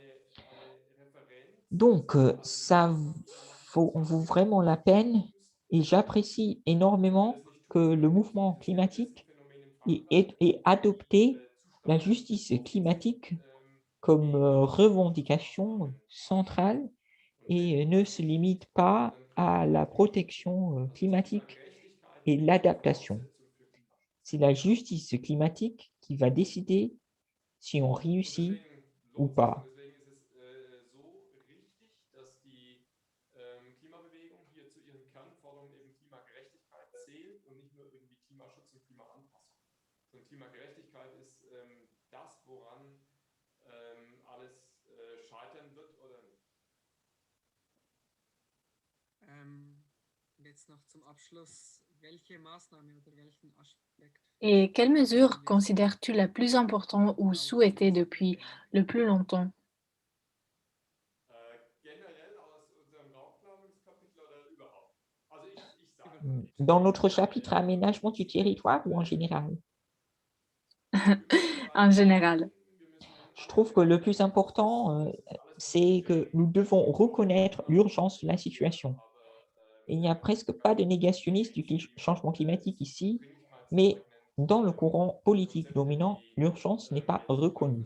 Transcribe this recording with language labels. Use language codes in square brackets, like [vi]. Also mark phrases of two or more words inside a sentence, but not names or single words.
[fr] Donc, ça vaut vraiment la peine et j'apprécie énormément que le mouvement climatique ait adopté la justice climatique comme revendication centrale et ne se limite pas à la protection climatique et l'adaptation. C'est la justice climatique qui va décider si on réussit ou pas. [de] Klimabewegung hier zu ihren Kernforderungen eben Klimagerechtigkeit zählt und nicht nur irgendwie Klimaschutz und Klimaanpassung. Und Klimagerechtigkeit ist das, woran alles scheitern wird oder nicht. Jetzt noch zum Abschluss, welche Maßnahme oder welchen Aspekt [fr] Et quelle mesure considères-tu la plus importante ou souhaitée depuis le plus longtemps? [de] Generell aus unserem Raumplanungskapitel oder überhaupt? Also ich sage [fr] Dans notre chapitre aménagement du territoire ou en général? En général. Je trouve que le plus important, c'est que nous devons reconnaître l'urgence de la situation. Il n'y a presque pas de négationniste du changement climatique ici, mais dans le courant politique dominant, l'urgence n'est pas reconnue.